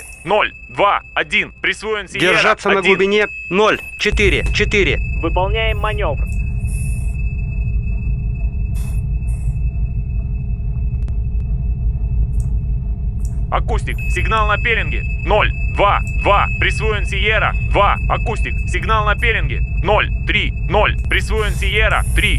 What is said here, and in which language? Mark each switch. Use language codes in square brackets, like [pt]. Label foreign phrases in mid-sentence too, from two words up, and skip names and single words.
[ru] 0, 2, 1. Присвоен Сиера. Держаться на глубине 0, 4, 4. Выполняем маневр. Акустик, сигнал на пеленге. 0, 2, 2. Присвоен Сиера. 2. Акустик, сигнал на пеленге. 0, 3, 0. Присвоен Сиера. 3.